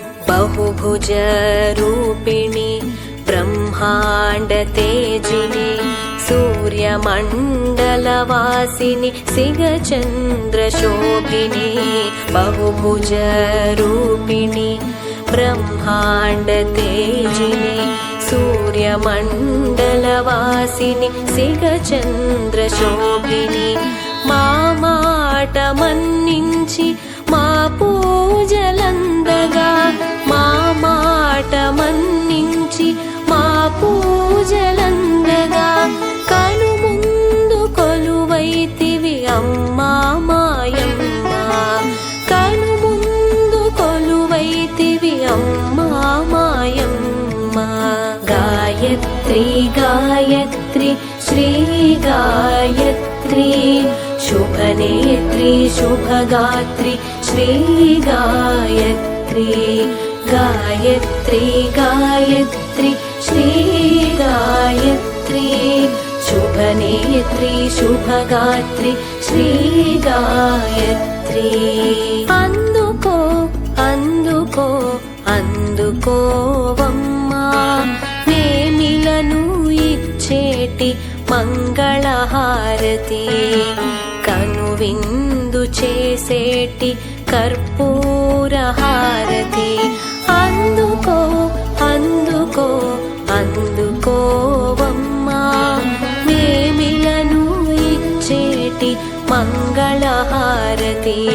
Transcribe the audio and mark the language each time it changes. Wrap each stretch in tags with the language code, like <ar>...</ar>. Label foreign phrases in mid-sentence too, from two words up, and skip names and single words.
<sa>बहुभुज रूपिणि ब्रह्माण्ड तेजिनि सूर्यमण्डलवासिनि सिगचन्द्रशोभिनि बहुभुज रूपिणि ब्रह्माण्ड तेजिनि सूर्यमण्डलवासिनि सिगचन्द्रशोभिनि</sa> <te>మా మాట మన్నించి మా పూజలందగా మా మాట మన్నించి మా పూజలందగా కనుముందు కొలువైతివి అమ్మా మాయమ్మ కనుముందు కొలువైతివి అమ్మా మాయమ్మ గాయత్రి గాయత్రి</te> <sa>శ్రీ గాయత్రి शुभनेत्री शुभगात्री श्री गायत्री गायत्री गायत्री श्री गायत्री शुभनेत्री शुभगात्री श्री गायत्री</sa> <te>అందుకో అందుకో అందుకోవమ్మా నేమిలను ఇచ్చేటి మంగళహారతి కనువిందు చేసేటి కర్పూర హారతి అందుకో అందుకో అందుకోవమ్మా మేమిలను ఇచ్చేటి మంగళహారతి</te>